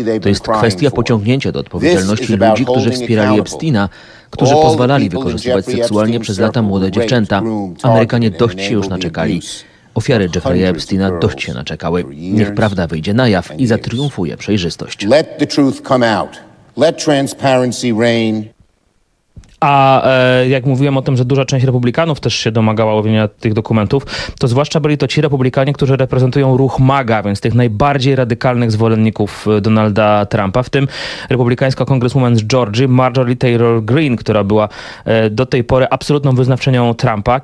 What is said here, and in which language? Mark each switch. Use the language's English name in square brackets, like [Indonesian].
[Polish] To jest kwestia pociągnięcia do odpowiedzialności ludzi, którzy wspierali Epsteina, którzy pozwalali wykorzystywać seksualnie przez lata młode dziewczęta. Amerykanie dość się już naczekali. Ofiary Jeffreya Epsteina dość się naczekały. Niech prawda wyjdzie na jaw i zatriumfuje przejrzystość. [English] Let transparency reign. [Polish] A jak mówiłem o tym, że duża część republikanów też się domagała ujawnienia tych dokumentów, to zwłaszcza byli to ci republikanie, którzy reprezentują ruch MAGA, więc tych najbardziej radykalnych zwolenników Donalda Trumpa, w tym republikańska kongreswoman z Georgii, Marjorie Taylor Greene, która była do tej pory absolutną wyznawczynią Trumpa.